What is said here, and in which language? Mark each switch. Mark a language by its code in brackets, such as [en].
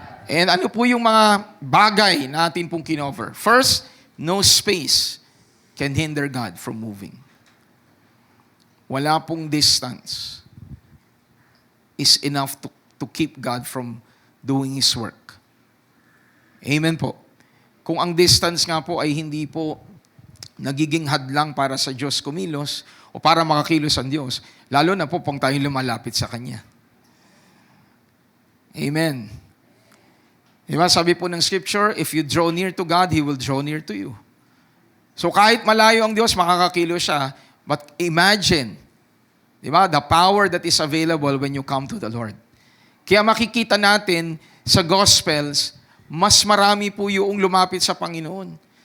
[tl] And ano po yung mga bagay natin pong kinover? [en] First, no space can hinder God from moving. [tl] Wala pong [en] distance is enough to keep God from doing His work. [tl] Amen po. Kung ang distance nga po ay hindi po nagiging hadlang para sa Diyos kumilos o para makakilos ang Diyos, lalo na po pang tayo lumalapit sa Kanya. Amen. Diba, sabi po ng [en] Scripture, if you draw near to God, He will draw near to you. [tl] So kahit malayo ang Diyos, makakakilos siya, [en] but imagine, diba, the power that is available when you come to the Lord. [tl] Kaya makikita natin sa Gospels, mas marami po yung lumapit sa Panginoon.